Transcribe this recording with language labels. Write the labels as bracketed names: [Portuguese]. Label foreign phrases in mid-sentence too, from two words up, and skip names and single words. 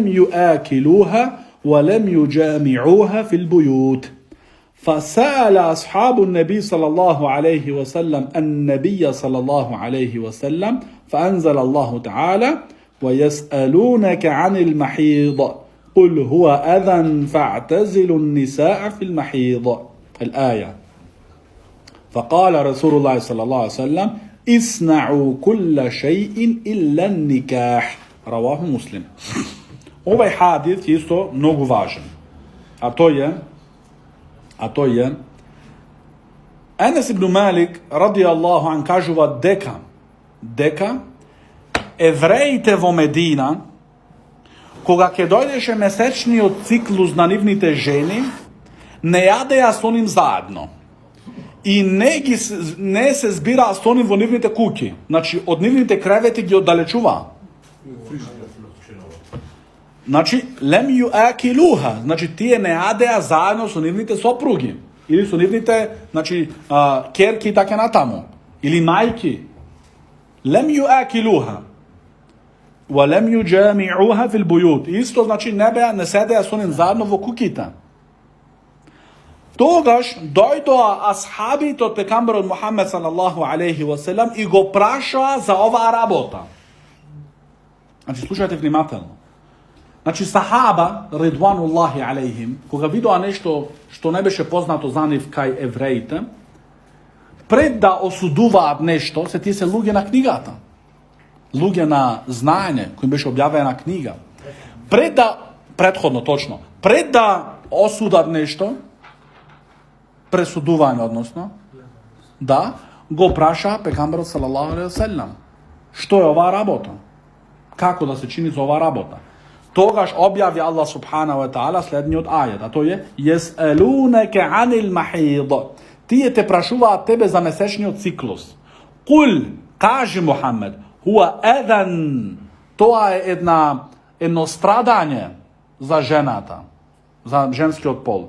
[Arabic] يآكلوها ولم يجامعوها في البيوت فسأل أصحاب النبي صلى الله عليه وسلم النبي صلى الله عليه وسلم فأنزل الله تعالى ويسألونك عن المحيض قل هو أذى فاعتزلوا النساء في المحيض الآية فقال رسول الله صلى الله عليه وسلم اصنعوا كل شيء إلا النكاح رواه مسلم. [Macedonian] Ovaj hadis je isto mnogo važan. a to je Enes ibn Malik [Arabic] رضي الله عنه [Macedonian] kažuva дека евреите во Медина, кога ќе дојдеше месечниот циклус на нивните жени, не јадеа со ним заедно. И не се збираа со ним во нивните куќи. Значи, од нивните кревети ги оддалечуваа. [Arabic] Значи, لم يؤاكلوها. [Macedonian] Значи, тие не јадеа заедно со нивните сопруги. Или со нивните, значи, керки и така натаму. [Arabic] Или мајки. لم يؤاكلوها. ولم يجامعوها في البيوت. [Macedonian] Исто значи не седеа со ним заедно во куќите. Тогаш дојдоа асхабите од пекамберот Мухамед [Arabic] صلى الله عليه وسلم [Macedonian] и го прашаа за оваа работа. Значи слушајте внимателно. Значи сахаба [Arabic] رضوان الله عليهم, [Macedonian] кога видоа нешто што не беше познато за нив кај евреите, пред да осудуваат нешто, се тие се луѓе на книгата. Луѓе на знаење, кој беше објавена книга. Пред да осудат нешто, пресудување односно, да, го праша пекамберот [Arabic] صلى الله عليه وسلم. [Macedonian] Што е оваа работа? Како да се чини за оваа работа? Тогаш објави Аллах [Arabic] سبحانه وتعالى [Macedonian] следниот ајет, а тој е [Arabic] يسألونك عن المحيض. [Macedonian] Тие те прашуваат тебе за месечниот циклус. Кул, кажи Мухамед, [Arabic] هو أذى, [Macedonian] тоа е едно страдање за жената, за женскиот пол.